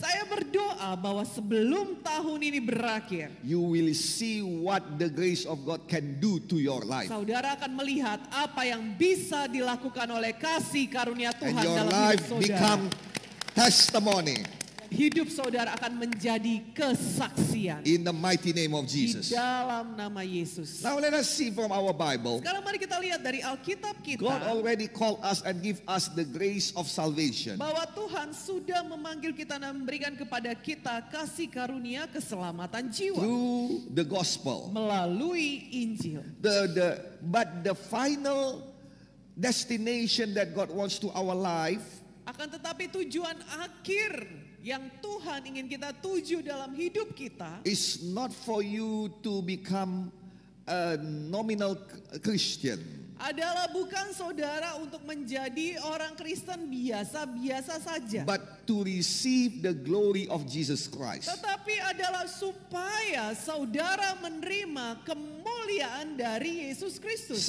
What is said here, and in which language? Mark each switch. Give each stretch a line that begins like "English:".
Indonesian: Saya berdoa bahwa sebelum tahun ini berakhir,
English: you will see what the grace of God can do to your life.
Indonesian: saudara akan melihat apa yang bisa dilakukan oleh kasih karunia
English: And
Indonesian: Tuhan
English: your
Indonesian: dalam
English: life
Indonesian: hidup saudara.
English: become testimony
Indonesian: Hidup saudara akan menjadi kesaksian
English: in the mighty name of
Indonesian: di
English: Jesus.
Indonesian: dalam nama Yesus.
English: Now let us see from our Bible.
Indonesian: Sekarang mari kita lihat dari Alkitab
English: God
Indonesian: kita
English: already called us and give us the grace of salvation
Indonesian: bahwa Tuhan sudah memanggil kita dan memberikan kepada kita kasih karunia keselamatan jiwa
English: through the gospel.
Indonesian: melalui Injil.
English: But the final destination that God wants to our life
Indonesian: Akan tetapi tujuan akhir yang Tuhan ingin kita tuju dalam hidup kita
English: is not for you to become a nominal Christian,
Indonesian: adalah bukan saudara untuk menjadi orang Kristen biasa-biasa saja.
English: but to receive the glory of Jesus Christ.
Indonesian: Tetapi adalah supaya saudara menerima kemuliaan dari Yesus Kristus.